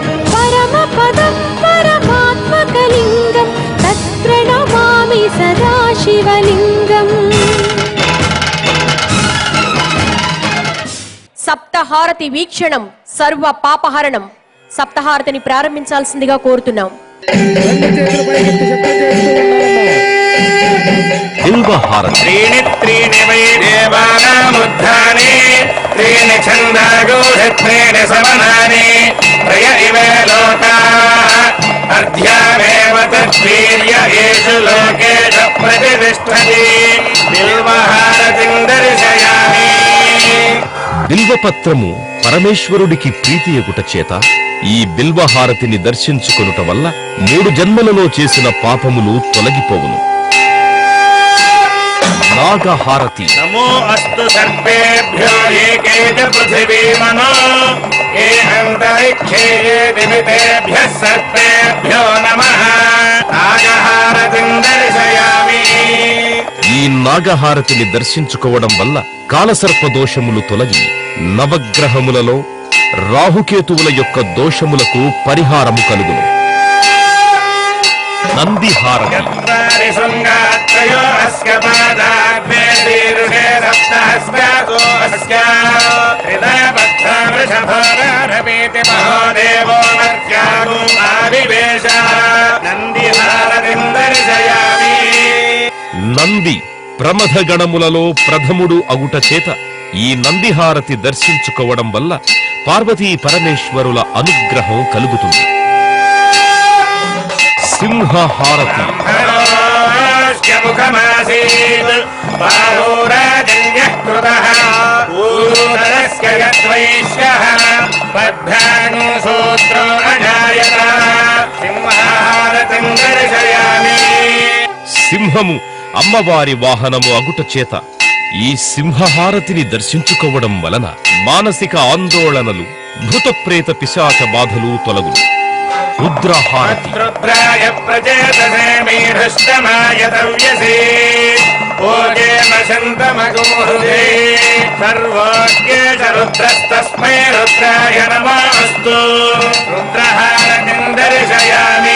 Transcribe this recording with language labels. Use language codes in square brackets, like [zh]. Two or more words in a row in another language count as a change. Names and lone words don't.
[sa] పరమపదం పరమాత్మకలింగం తత్ప్రణమామి సదా శివలింగం. [te] సప్తహారతి వీక్షణం సర్వ పాపహరణం. సప్తహారతిని ప్రారంభించాల్సిందిగా కోరుతున్నాం. బిల్వహారతి [sa] त्रीणि त्रीणि वै देवानामुत्थाने त्रीणि छन्दागूढ त्रीणि समनानि त्रय इव लोकाः अर्ध्यामेव तद्वीर्य येषु लोकेषु प्रतिष्ठति बिल्वहारतिं दर्शयामि. [te] బిల్వపత్రము పరమేశ్వరుడికి ప్రీతియగుట చేత ఈ బిల్వహారతిని దర్శించుకొనుట వల్ల 3 జన్మలలో చేసిన పాపములు తొలగిపోవును. నాగహారతి [sa] नमो अस्तु सर्पेभ्यो एके च पृथिवी मनो ये अन्तरिक्षे ये दिवितेभ्यः सर्पेभ्यो नमः. नागहारतिं दर्शयामि. [te] ఈ నాగహారతిని దర్శించుకోవడం వల్ల కాలసర్ప దోషములు తొలగి నవగ్రహములలో రాహుకేతువుల యొక్క దోషములకు పరిహారము కలుగును. నందిహారతి [sa] चत्वारि शृङ्गात्रयो अस्य पादाग्ने शीर्षे सप्तहस्तासो अस्य हृदयबद्धा वृषभारभीति महोदेवो मर्त्यागो आविवेश. नन्दिहारतिं दर्शयामि. [te] నంది ప్రమథ గణములలో ప్రథముడు అగుట చేత ఈ నందిహారతి దర్శించుకోవడం వల్ల పార్వతీ పరమేశ్వరుల అనుగ్రహం కలుగుతుంది. సింహహారతి [sa] मुखमासीत् बाहोराजन्यः कृतः ऊरुदरस्य यद्वैश्यः पद्भ्याङ्सूत्रो अजायत. सिंहारतिं दर्शयामि. [te] సింహము అమ్మవారి వాహనము అగుట చేత ఈ సింహహారతిని దర్శించుకోవడం వలన మానసిక ఆందోళనలు భూతప్రేత పిశాచ బాధలు తొలగును. రుద్రహారతి. [sa] రుద్రాయ ప్రచేతసే మీఢష్టమాయ దవ్యసే ఓజేన శంతమగోహృదే సర్వోజ్ఞేష రుద్రస్తస్మై రుద్రాయ నమోస్తు రుద్రహారతిం దర్శయామి.